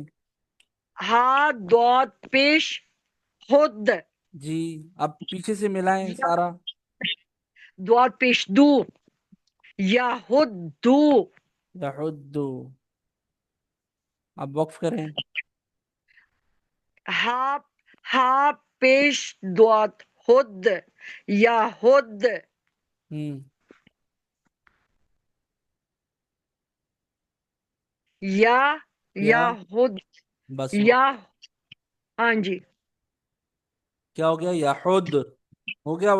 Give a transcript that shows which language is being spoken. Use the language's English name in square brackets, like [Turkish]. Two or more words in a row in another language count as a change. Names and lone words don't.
[Urdu] ہا دود پیش خود. جی. اب پیچھے سے ملائیں یا سارا. دود پیش دو، یا خود دو. یحد. اب وقف کریں. ہا، ہا پیش دود خود، یا خود. ہوں. یا، یا یا خود. بس یا. وقف. ہاں جی. کیا ہو گیا، یحد، ہو گیا